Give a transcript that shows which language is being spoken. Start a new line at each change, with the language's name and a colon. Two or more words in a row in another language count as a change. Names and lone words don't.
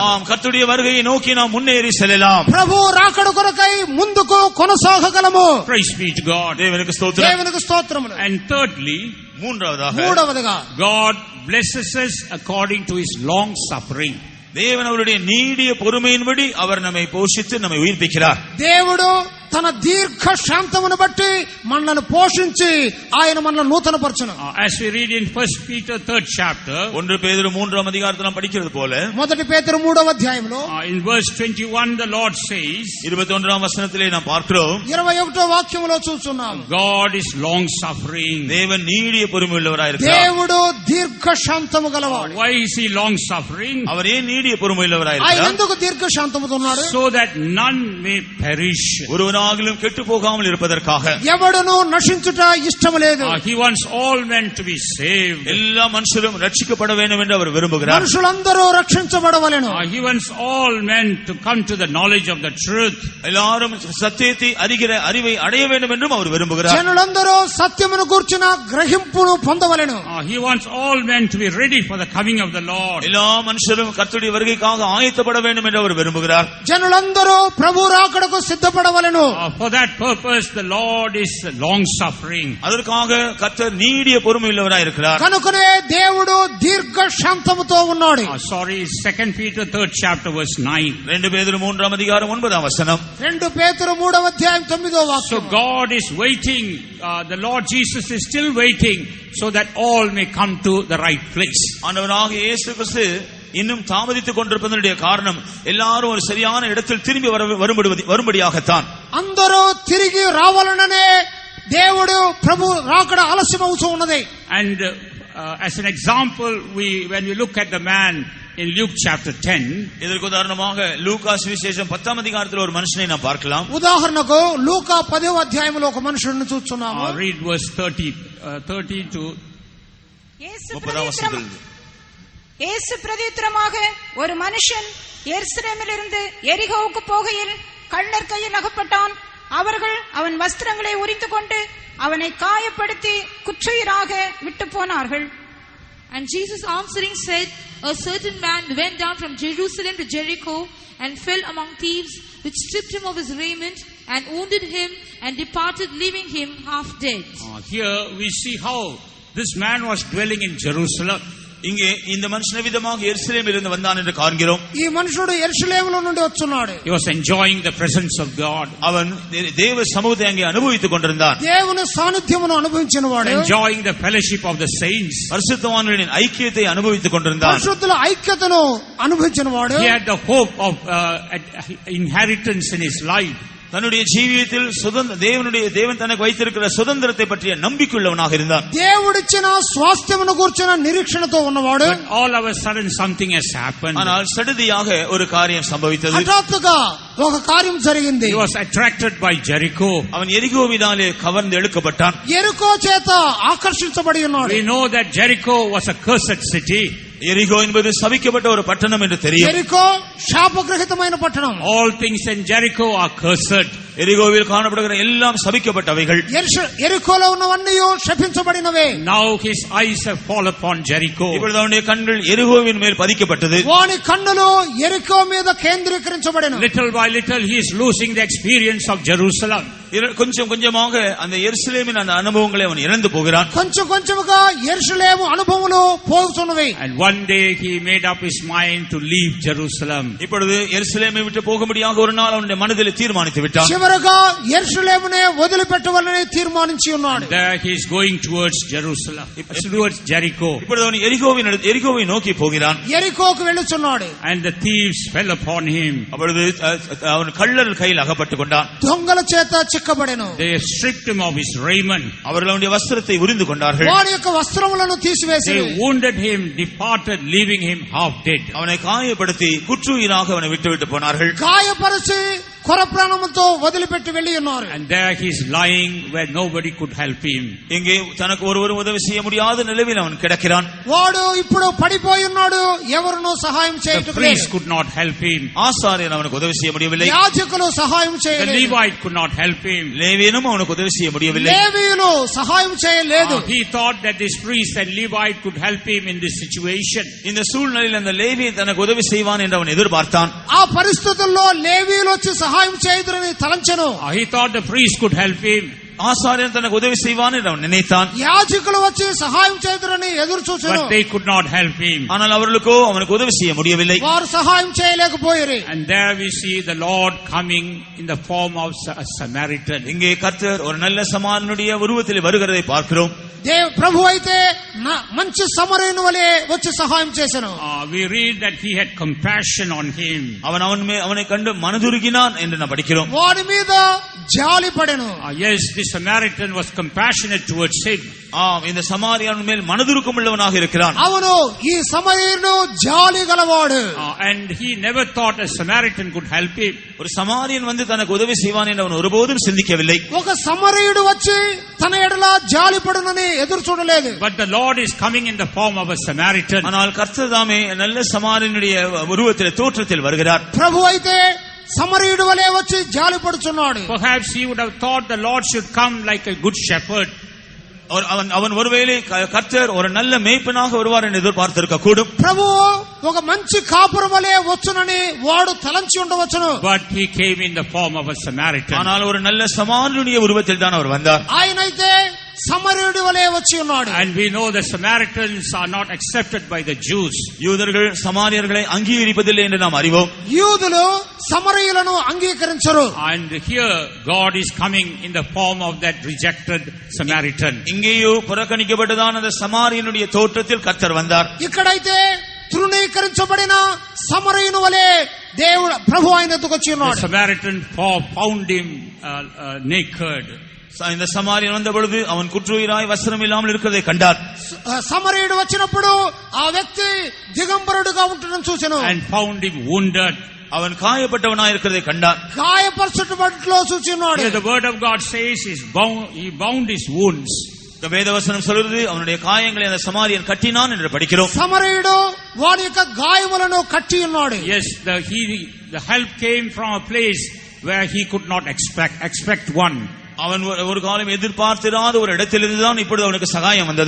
Tamil: ஆம், கர்த்தருடைய வருகையை நோக்கி நாம் முன்னேறி செல்லலாம்.
Telugu: ప్రభు రాకడ కొరకై ముందుకు కొనసాగగలము.
English: Praise be to God.
Tamil: தேவனுக்கு ஸ்தோத்திரம்.
Telugu: దేవునికి స్తోత్రములు.
English: And thirdly,
Tamil: மூன்றாவதாக
Telugu: మూడవదిగా
English: God blesses us according to His long suffering.
Tamil: தேவன் அவருடைய நீடிய பொறுமையின்படி அவர் நம்மை போஷித்து நம்மை உயிர்ப்பிக்கிறார்.
Telugu: దేవుడు తన దీర్ఘ శాంతమును బట్టి మనల్ని పోషించి ఆయన మనల్ని నూతనపరచును.
English: As we read in 1 Peter 3rd chapter,
Tamil: 1 பேதுரு 3ஆம் அதிகாரத்தில் நாம் படிக்கிறது போல,
Telugu: మొదటి పేతురు 3వ అధ్యాయంలో
English: in verse 21 the Lord says,
Tamil: 21ஆம் வசனத்திலே நாம் பார்க்கிறோம்,
Telugu: 21వ వాక్యములో చూస్తున్నాం,
English: God is long suffering.
Tamil: தேவன் நீடிய பொறுமை உள்ளவராய் இருக்கிறார்.
Telugu: దేవుడు దీర్ఘ శాంతము గలవాడు.
English: Why is he long suffering?
Tamil: அவர் ஏன் நீடிய பொறுமை உள்ளவராய்
Telugu: ఆయన
Tamil: இருக்கிறார்?
Telugu: ఎందుకు దీర్ఘ శాంతముతో ఉన్నాడు?
English: So that none may perish.
Tamil: ஒருவனாகிலும் கெட்டு போகாமல் இருப்பதற்காக.
Telugu: ఎవడును నశించుట ఇష్టము లేదు.
English: He wants all men to be saved.
Tamil: எல்லா மனுஷரும் ரட்சிக்கப்பட வேண்டும் என்று அவர் விரும்புகிறார்.
Telugu: మనుషులందరూ రక్షించబడవలెను.
English: He wants all men to come to the knowledge of the truth.
Tamil: எல்லாரும் சத்தியத்தை அறிகிற அறிவை அடைய வேண்டும் என்றும் அவர் விரும்புகிறார்.
Telugu: జనులందరూ సత్యమును గూర్చిన గ్రహింపును పొందవలెను.
English: He wants all men to be ready for the coming of the Lord.
Tamil: எல்லா மனுஷரும் கர்த்தருடைய வருகைக்காக ஆயத்தப்பட வேண்டும் என்று அவர் விரும்புகிறார்.
Telugu: జనులందరూ ప్రభు రాకడకు సిద్ధపడవలెను.
English: For that purpose the Lord is long suffering.
Tamil: அதற்காக கர்த்தர் நீடிய பொறுமை உள்ளவராய் இருக்கிறார்.
Telugu: కనుకనే దేవుడు దీర్ఘ శాంతముతో ఉన్నాడు.
English: 2 Peter 3rd chapter verse 9.
Tamil: 2 பேதுரு 3ஆம் அதிகாரம் 9ஆம் வசனம்.
Telugu: 2 పేతురు 3వ అధ్యాయం 9వ So వాక్యం.
English: God is waiting, the Lord Jesus is still waiting so that all may come to the right place.
Tamil: ஆண்டவராகிய இயேசு கிறிஸ்து இன்னும் தாமதித்துக் கொண்டிருப்பதனுடைய காரணம் எல்லாரும் ஒரு சரியான இடத்தில் திரும்பி வரும்படியாகத்தான்.
Telugu: అందరూ తిరిగి రావాలననే దేవుడు ప్రభు రాకడ ఆలస్యమవుతూ ఉన్నది.
English: And as an example, when we look at the man in Luke chapter 10,
Tamil: இதற்கு உதாரணமாக லூக்கா சுவிசேஷம் 10ஆம் அதிகாரத்தில் ஒரு மனுஷனை நாம் பார்க்கலாம்.
Telugu: ఉదాహరణకు లూకా 10వ అధ్యాయంలో ఒక మనుషుడిని చూస్తున్నాము.
English: read verse 30 to
Tamil: இயேசு 30ஆம் வசனத்தில். இயேசு பிரதித்திரமாக, ஒரு மனுஷன் எருசலேமிலிருந்து எரிகோவுக்கு போகையில் கள்ளர் கையில் அகப்பட்டான். அவர்கள் அவன் வஸ்திரங்களை உரிந்து கொண்டு அவனை காயப்படுத்தி குற்றுயிராக விட்டு போனார்கள்.
English: And Jesus answering said, a certain man went down from Jerusalem to Jericho and fell among thieves, which stripped him of his raiment and wounded him and departed, leaving him half dead. Here we see how this man was dwelling in Jerusalem.
Tamil: இங்கே இந்த மனுஷன் விதமாக எருசலேமில் இருந்து வந்தான் என்று காண்கிறோம்.
Telugu: ఈ మనుషుడు యెరూషలేములో నుండి వచ్చున్నాడు.
English: He was enjoying the presence of God.
Tamil: அவன் தேவ சமூகத்தை அங்கே அனுபவித்துக் கொண்டிருந்தான்.
Telugu: దేవుని సాన్నిధ్యమును అనుభవించినవాడు.
English: Enjoying the fellowship of the saints.
Tamil: பரிசுத்தவான்களின் ஐக்கியத்தை அனுபவித்துக் கொண்டிருந்தான்.
Telugu: పరిశుద్ధుల ఐక్యతను అనుభవించినవాడు.
English: He had the hope of inheritance in his life.
Tamil: தன்னுடைய ஜீவியத்தில் தேவன் தனக்கு வைத்திருக்கிற சுதந்திரத்தை பற்றிய நம்பிக்கையுள்ளவனாக இருந்தான்.
Telugu: దేవుడిచ్చిన స్వాస్థ్యమును గూర్చిన నిరీక్షణతో ఉన్నవాడు.
English: But all of a sudden something has happened.
Tamil: ஆனால் சடுதியாக ஒரு காரியம் சம்பவித்தது.
Telugu: హఠాత్తుగా ఒక కార్యం జరిగింది.
English: He was attracted by Jericho.
Tamil: அவன் எரிகோவினாலே கவர்ந்து இழுக்கப்பட்டான்.
Telugu: ఎరుకో చేత ఆకర్షించబడి ఉన్నాడు.
English: We know that Jericho was a cursed city.
Tamil: எரிகோ என்பது சபிக்கப்பட்ட ஒரு பட்டணம் என்று தெரியும்.
Telugu: ఎరికో శాపగ్రహితమైన పట్టణం.
English: All things in Jericho are cursed.
Tamil: எரிகோவில் காணப்படுகிற எல்லாம் சபிக்கப்பட்டவைகள்.
Telugu: ఎరికోలో ఉన్నవన్నీ శపించబడినవే.
English: Now his eyes have fallen upon Jericho.
Tamil: இப்பொழுது அவனுடைய கண்கள் எரிகோவின் மேல் பதிக்கப்பட்டது.
Telugu: వాని కన్నులు ఎరికో మీద కేంద్రీకరించబడిన.
English: Little by little he is losing the experience of Jerusalem.
Tamil: கொஞ்சம் கொஞ்சமாக அந்த எருசலேமின் அந்த அனுபவங்களை அவன் இழந்து போகிறான்.
Telugu: కొంచెం కొంచెముగా యెరూషలేము అనుభవములు పోగుతున్నవి.
English: And one day he made up his mind to leave Jerusalem.
Tamil: இப்பொழுது எருசலேமை விட்டு போகும்படியாக ஒரு நாள் அவனுடைய மனதில் தீர்மானித்து விட்டான்.
Telugu: చివరగా యెరూషలేమునే వదిలిపెట్టవాలని తీర్మానించి ఉన్నాడు.
English: There he is going towards Jerusalem, towards Jericho.
Tamil: இப்பொழுது அவன் எரிகோவை நோக்கி போகிறான்.
Telugu: యెరికోకు వెళ్ళుచున్నాడు.
English: And the thieves fell upon him.
Tamil: அப்பொழுது அவன் கள்ளர் கையில் அகப்பட்டுக் கொண்டான்.
Telugu: దొంగల చేత చిక్కబడెను.
English: They stripped him of his raiment.
Tamil: அவர்கள் அவனுடைய வஸ்திரத்தை உரிந்து கொண்டார்கள்.
Telugu: వాడి యొక్క వస్త్రములను తీసివేసి
English: They wounded him, departed, leaving him half dead.
Tamil: அவனை காயப்படுத்தி குற்றுயிராக அவனை விட்டுவிட்டு போனார்கள்.
Telugu: గాయపరిచి కొర ప్రాణముతో వదిలిపెట్టి వెళ్ళి ఉన్నారు.
English: And there he is lying where nobody could help him.
Tamil: இங்கே தனக்கு ஒருவரும் உதவி செய்ய முடியாத நிலையில் அவன் கிடக்கிறான்.
Telugu: వాడు ఇప్పుడు పడిపోయి ఉన్నాడు. ఎవరునూ సహాయం The చేయటం priest లేదు.
English: could not help him.
Tamil: ஆசாரியன் அவனுக்கு உதவி செய்ய முடியவில்லை.
Telugu: యాజకులు సహాయం The చేయలేదు.
English: Levite could not help him.
Tamil: லேவியனும் அவனுக்கு உதவி செய்ய முடியவில்லை.
Telugu: లేవీయులు సహాయం చేయలేదు.
English: He thought that this priest and Levite could help him in this situation.
Tamil: இந்த சூழ்நிலையில் அந்த லேவியன் தனக்கு உதவி செய்வான் என்று அவன் எதிர்பார்த்தான்.
Telugu: ఆ పరిస్థితుల్లో లేవీయులు వచ్చి సహాయం చేయదురని తలంచెను.
English: He thought the priest could help him.
Tamil: ஆசாரியன் தனக்கு உதவி செய்வான் என்று அவன் நினைத்தான்.
Telugu: యాజకులు వచ్చి సహాయం చేదురని ఎదురు చూశారు.
English: But they could not help him.
Tamil: ஆனால் அவர்களுக்கோ அவனுக்கு உதவி செய்ய முடியவில்லை.
Telugu: వారు సహాయం చేయలేకపోయారు.
English: And there we see the Lord coming in the form of a Samaritan.
Tamil: இங்கே கர்த்தர் ஒரு நல்ல சமாரியனுடைய உருவத்தில் வருகிறதை பார்க்கிறோம்.
Telugu: ప్రభు అయితే మంచి సమరయుని వలె వచ్చి సహాయం చేశాను.
English: We read that he had compassion on him.
Tamil: அவனை கண்டு மனதுருகினான் என்று நாம் படிக்கிறோம்.
Telugu: వాడి మీద జాలి పడెను.
English: Yes, the Samaritan was compassionate towards him.
Tamil: இந்த சமாரியன் மேல் மனதுருக்கம் உள்ளவனாக இருக்கிறான்.
Telugu: அவனோ ఈ సమరయుడు జాలి గలవాడు.
English: And he never thought a Samaritan could help him.
Tamil: ஒரு சமாரியன் வந்து தனக்கு உதவி செய்வான் என்று அவன் ஒருபோதும் சிந்திக்கவில்லை.
Telugu: ఒక సమరయుడు వచ్చి తన ఎడల జాలి పడునని ఎదురు చూడలేదు.
English: But the Lord is coming in the form of a Samaritan.
Tamil: ஆனால் கர்த்தர் தாமே நல்ல சமாரியனுடைய உருவத்தில் தோற்றத்தில் வருகிறார்.
Telugu: ప్రభు అయితే సమరయుడు వలె వచ్చి జాలి పడుచున్నాడు.
English: Perhaps he would have thought the Lord should come like a good shepherd.
Tamil: அவன் ஒருவேளை கர்த்தர் ஒரு நல்ல மேய்ப்பனாக வருவார் என்று எதிர்பார்த்திருக்க கூடும்.
Telugu: ప్రభు ఒక మంచి కాపురం వలె వచ్చునని వాడు తలంచి ఉండవచ్చును.
English: But he came in the form of a Samaritan.
Tamil: ஆனால் ஒரு நல்ல சமாரியனுடைய உருவத்தில் தான் அவர் வந்தார்.
Telugu: ఆయనైతే సమరయుడి వలె వచ్చి ఉన్నాడు.
English: And we know the Samaritans are not accepted by the Jews.
Tamil: யூதர்கள் சமாரியர்களை அங்கீகரிப்பதில்லை என்று நாம் அறிவோம்.
Telugu: యూదులు సమరయులను అంగీకరించరు.
English: And here God is coming in the form of that rejected Samaritan.
Tamil: இங்கேயோ புறக்கணிக்கப்பட்டதான அந்த சமாரியனுடைய தோற்றத்தில் கர்த்தர் வந்தார்.
Telugu: ఇక్కడైతే తృణీకరించబడిన సమరయుని వలె దేవుడు ప్రభు ఆయన ఎదుకు వచ్చి ఉన్నాడు.
English: The Samaritan found him naked.
Tamil: இந்த சமாரியன் வந்த பொழுது அவன் குற்றுயிராய் வஸ்திரம் இல்லாமல் இருக்கிறதை கண்டார்.
Telugu: సమరయుడు వచ్చినప్పుడు ఆ వ్యక్తి దిగంబరుడుగా ఉండడం చూసెను.
English: And found him wounded.
Tamil: அவன் காயப்பட்டவனாய் இருக்கிறதை கண்டார்.
Telugu: గాయపరచబడిలో చూసి ఉన్నాడు.
English: The word of God says he bound his wounds.
Tamil: வேதவசனம் சொல்கிறது அவனுடைய காயங்களை அந்த சமாரியன் கட்டினான் என்று படிக்கிறோம்.
Telugu: సమరయుడు వాని యొక్క గాయములను కట్టి ఉన్నాడు.
English: Yes, the help came from a place where he could not expect one.
Tamil: அவன் ஒரு காலம் எதிர்பார்த்திராத ஒரு இடத்திலிருந்துதான் இப்பொழுது அவனுக்கு சகாயம் வந்தது.